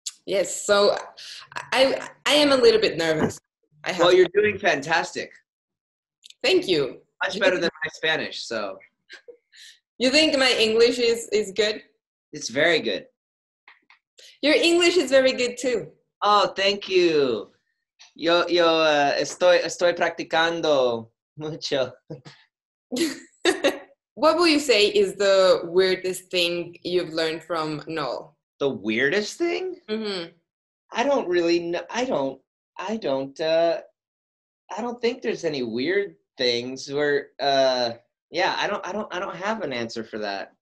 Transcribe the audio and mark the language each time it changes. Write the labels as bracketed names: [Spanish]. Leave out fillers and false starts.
[English] Yes, so I am a little bit nervous. Well, you're doing fantastic. Thank you. Much better than my Spanish, so. You think my English is good? It's very good. Your English is very good too. Oh, thank you. [Spanish] Yo estoy practicando mucho. [English] What will you say is the weirdest thing you've learned from Noel? The weirdest thing? Mm-hmm. I don't really know. I don't think there's any weird things where yeah, I don't have an answer for that.